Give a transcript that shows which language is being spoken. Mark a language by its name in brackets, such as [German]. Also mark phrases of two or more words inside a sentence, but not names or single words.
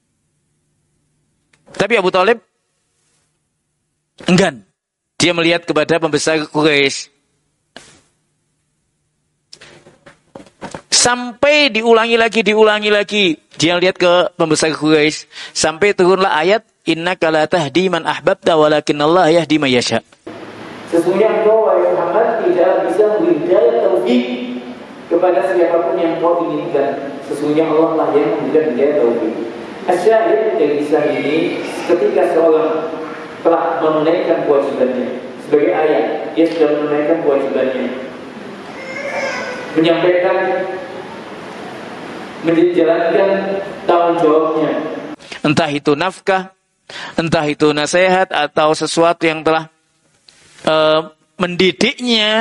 [Indonesian] Tapi Abu Thalib enggan. Dia melihat kepada pembesar Quraisy. Sampai diulangi lagi. Dia lihat ke pembesar Quraisy. Sampai turunlah ayat, [Arabic] إنك لا تهدي من أحببت ولكن الله يهدي من يشاء. [Indonesian] Sesungguhnya engkau wahai Muhammad tidak bisa memberi hidayah taufik kepada siapapun yang kau inginkan. Sesungguhnya Allah lah yang memberikan hidayah taufik. Asyahid dari kisah ini, ketika seorang telah menunaikan kewajibannya sebagai ayah, dia sudah menunaikan kewajibannya, menyampaikan, menjalankan tanggung jawabnya, entah itu nafkah, entah itu nasihat atau sesuatu yang telah mendidiknya.